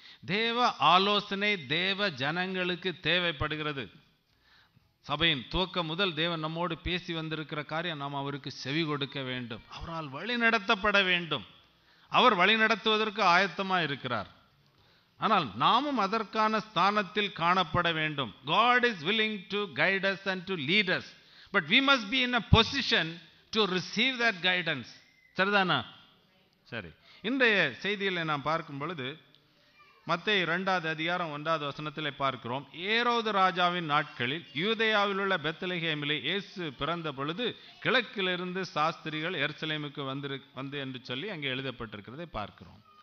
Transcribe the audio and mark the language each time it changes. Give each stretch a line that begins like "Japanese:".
Tamil: தேவ ஆலோசனை தேவ ஜனங்களுக்கு தேவைப்படுகிறது. சபையின் துவக்கம் முதல் தேவன் நம்மோடு பேசி வந்திருக்கிற காரியம், நாம் அவருக்கு செவி கொடுக்க வேண்டும், அவரால் வழி நடத்தப்பட வேண்டும். அவர் வழி நடத்துவதற்கு ஆயத்தமாக இருக்கிறார். ஆனால் நாமும் அதற்கான ஸ்தானத்தில் காணப்பட வேண்டும்.
English: God is willing to guide us and to lead us, but we must be in a position to receive that guidance.
Tamil: சரிதானா? சரி, இன்றைய செய்தியில் நாம் பார்க்கும் பொழுது மத்தேயு 2வது அதிகாரம் 1வது வசனத்திலே பார்க்கிறோம். ஏரோது ராஜாவின் நாட்களில் யூதேயாவில் உள்ள பெத்லகேமிலே இயேசு பிறந்த பொழுது கிழக்கிலிருந்து சாஸ்திரிகள் எருசலேமுக்கு வந்து என்று சொல்லி அங்கே எழுதப்பட்டிருக்கிறதை பார்க்கிறோம்.